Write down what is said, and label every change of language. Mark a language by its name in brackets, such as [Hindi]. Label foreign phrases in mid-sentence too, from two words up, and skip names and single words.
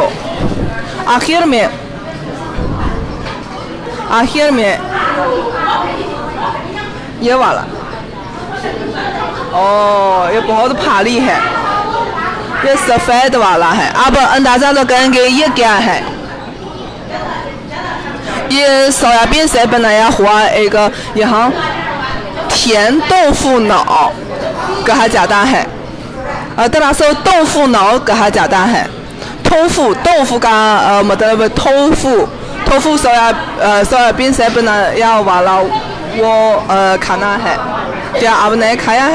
[Hindi] आखिर में ये वाला, ये बहुत भारी है, ये सफ़ेद वाला है। आप अंदाज़ा लगाएंगे ये क्या है? ये सोयाबीन से बनाया हुआ एक यहाँ 甜豆腐脑 कहा जाता है। दरअसल 豆腐脑 कहा जाता है। 豆腐 का मतलब tofu सोयाबीन से बनाया वाला वो खाना है। क्या आपने खाया है?